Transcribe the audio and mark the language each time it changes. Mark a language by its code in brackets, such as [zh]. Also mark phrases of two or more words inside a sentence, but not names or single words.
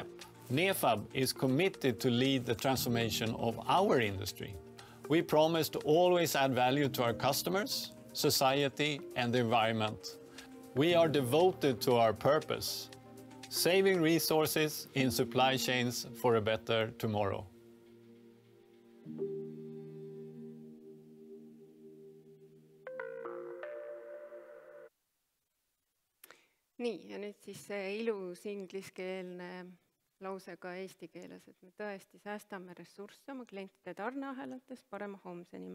[en] Nefab is committed to lead the transformation of our industry. We promise to always add value to our customers, society, and the environment. We are devoted to our purpose, saving resources in supply chains for a better tomorrow. [et] Nii, ja nüüd siis see ilus ingliskeelne lause ka eesti keeles, et me tõesti säästame ressursse oma klientide tarneahelates parema homse nimel.